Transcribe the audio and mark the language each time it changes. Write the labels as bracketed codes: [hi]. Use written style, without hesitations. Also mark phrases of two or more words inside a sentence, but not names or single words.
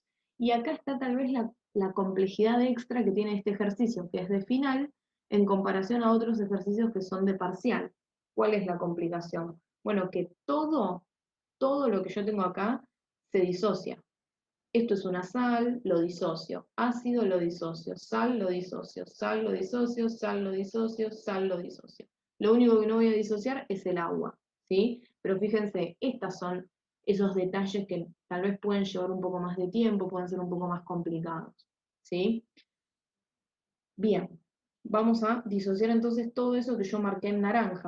[es] Y acá está tal vez la complejidad extra que tiene este ejercicio, que es de final, en comparación a otros ejercicios que son de parcial. ¿Cuál es la complicación? Bueno, que todo lo que yo tengo acá se disocia. Esto es una sal, lo disocio. Ácido, lo disocio. Sal, lo disocio. Sal, lo disocio. Sal, lo disocio. Sal, lo disocio. Lo único que no voy a disociar es el agua, ¿sí? Pero fíjense, estos son esos detalles que tal vez pueden llevar un poco más de tiempo, pueden ser un poco más complicados, ¿sí? Bien, vamos a disociar entonces todo eso que yo marqué en naranja.